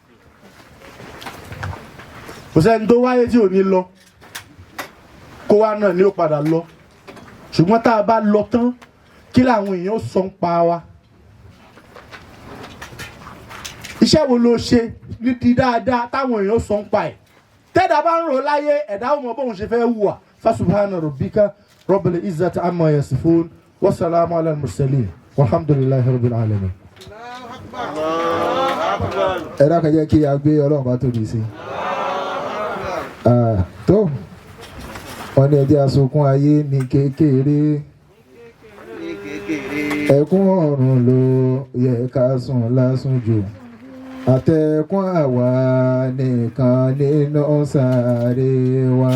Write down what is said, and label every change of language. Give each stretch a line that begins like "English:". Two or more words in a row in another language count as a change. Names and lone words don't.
Yoruba: kò sẹ́ni tó wáyé tí ò ní lọ kó wá náà ni ó padà lọ ṣùgbọ́n tá a bá lọ tán kí làwọn èèyàn sọ ń pa wa. iṣẹ́ wo ló ṣe ní ti dáadáa táwọn èèyàn sọ ń pa ẹ̀ tẹ́dà bá ń rò láyé ẹ̀dá ò mọ̀ bóun ṣe fẹ́ hùwà
Arabic: فسبحان ربك رب العزة عما يصفون وسلام على المرسلين والحمد لله رب العالمين.
Yoruba: ẹ dákẹ́ jẹ́ kí a gbé Ọlọ́run bá tóbi sí tó wọ́n ní ẹjẹ́ asunkún ayé ní kékeré ẹkún ọ̀run ló yẹ ká sùn lásùn jù àtẹ̀kún àwa nìkan nínú sàárè wa.